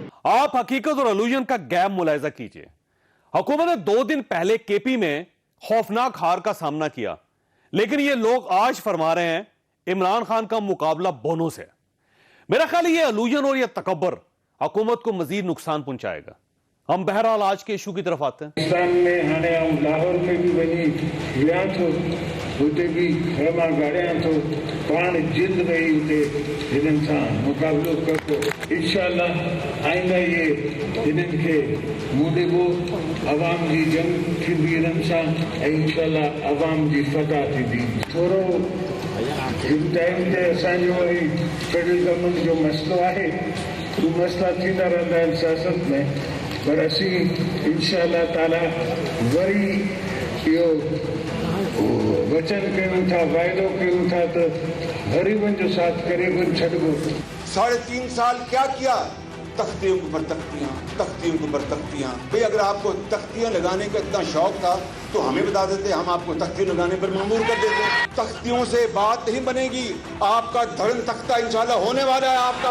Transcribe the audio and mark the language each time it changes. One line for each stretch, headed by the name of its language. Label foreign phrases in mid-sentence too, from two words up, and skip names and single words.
Urdu: آپ حقیقت اور الیوژن کا گیپ ملاحظہ کیجیے۔ حکومت نے 2 دن پہلے کے پی میں خوفناک ہار کا سامنا کیا، لیکن یہ لوگ آج فرما رہے ہیں عمران خان کا مقابلہ بونوں سے. میرا خیال ہے یہ الیوژن اور یہ تکبر حکومت کو مزید نقصان پہنچائے گا. ہم بہرحال آج کے ایشو کی طرف آتے ہیں.
Sindhi: पाकिस्तान में हाणे आऊं लाहौर में भी वही विया थो, हुते भी रमा गाड़ियां थो, पाण जिंद रही हुते हिननि सां मुक़ाबिलो करतो। इंशाअल्लाह आईंदा ये हिननि खे मुंहुं ॾिबो, अवाम जी जंग थींदी हिननि सां ऐं इंशाअल्लाह अवाम जी फतह थींदी। थोरो हिन टाइम ते असांजो वरी
English: federal government
Sindhi: जो मसइलो आहे, उहे मसइला थींदा रहंदा आहिनि सियासत में, पर असीं इंशाअल्लाह ताला वरी इहो वचन कयूं था, वाइदो कयूं था त गरीबन जो साथ करे कोन छॾिबो।
Urdu: 3.5 سال کیا کیا? تختیوں کے اوپر تختیاں، تختیوں کے اوپر تختیاں. بھائی اگر آپ کو تختیاں لگانے کا اتنا شوق تھا تو ہمیں بتا دیتے، ہم آپ کو تختیاں لگانے پر مجبور کر دیتے. تختیوں سے بات نہیں بنے گی، آپ کا دھرم تختہ انشاءاللہ ہونے والا ہے آپ کا.